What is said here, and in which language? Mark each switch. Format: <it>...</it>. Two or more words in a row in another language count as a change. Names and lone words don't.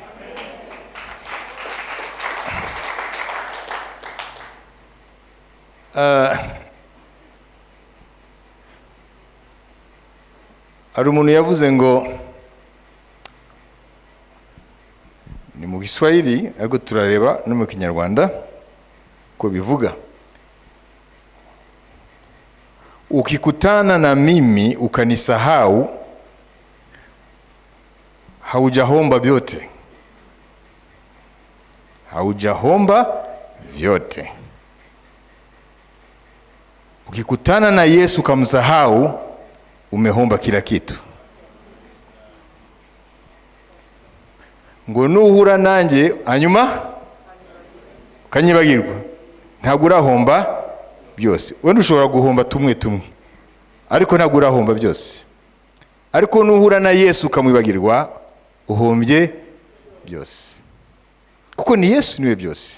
<rw>Hari umuntu yavuze ngo ni mu Kiswahili ariko turareba no mu Kinyarwanda ko bivuga,</rw> <sw>ukikutana na mimi ukanisahau haujahomba vyote. Haujahomba vyote. Ukikutana na Yesu ukamsahau umehomba kila kitu.</sw> <rw>Ngo nuhura nanjye hanyuma ukanyibagirwa ntabwo urahomba byose. Wenda ushobora guhomba tumwe ariko ntabwo urahomba byose. Ariko nuhura na Yesu ukamwibagirwa uhombye byose, kuko ni Yesu niwe byose.</rw>